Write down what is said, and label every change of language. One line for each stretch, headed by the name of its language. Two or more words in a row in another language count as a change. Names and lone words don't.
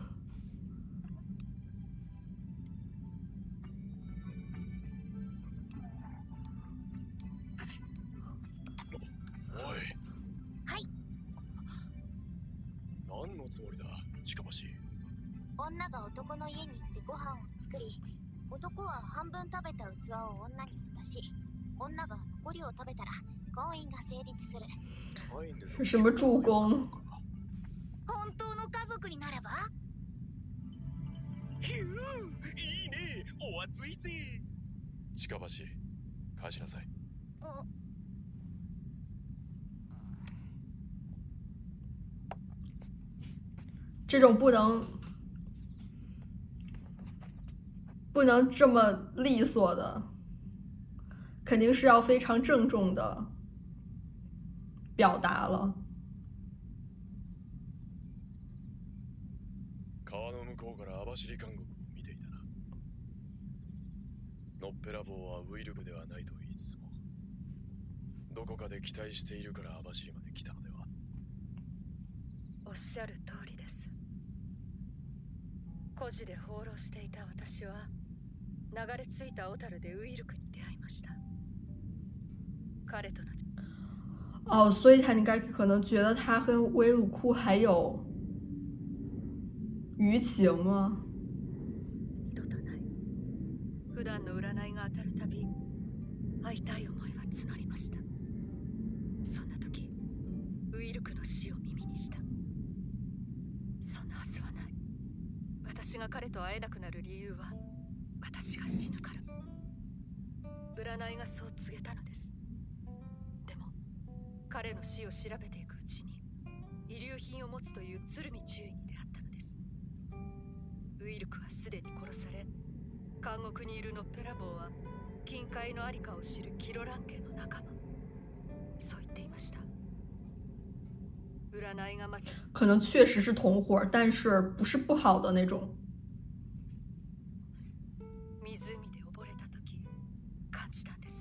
Japanese: おい。はい。何のつもりだ、近橋。女が男の家に行ってご飯を作り、男は半分食べた器を女に渡し、女が残りを食べたら婚姻が成立する。
Chinese: 是什么助攻？
Japanese: 本当の家族になれば？ひゅー、いいね、お熱いぜ。近橋、返しなさい。
Chinese: 这种不能这么利索的，肯定是要非常郑重的表达了。
Japanese: 川の向こうから網走監獄を見ていたな。のっぺらぼうはウイルクではないと言いつつも、どこかで期待しているから網走まで来たのでは。おっしゃる通りです。孤児で放浪していた私は流れ着いた小樽でウイルクに出会いました。彼との
Chinese: 哦，所以他应该可能觉得他跟威鲁库还有余情吗？
Japanese: 二度とない。普段の占いが当たるたび会いたい思いが募りました。そんな時ウイルクの死を耳にした。そんなはずはない。私が彼と会えなくなる理由は私が死ぬから。占いがそう告げたのです。でも彼の死を調べていくうちに遺留品を持つという鶴見中尉に出会ったのです。ウイルクはすでに殺され、監獄にいるのっぺらぼうは金塊のありかを知るキロラン家の仲間。そう言っていました。占いがまた
Chinese: 可能确实是同伙，但是不是不好的那种。
Japanese: 湖で溺れた時感じたんです。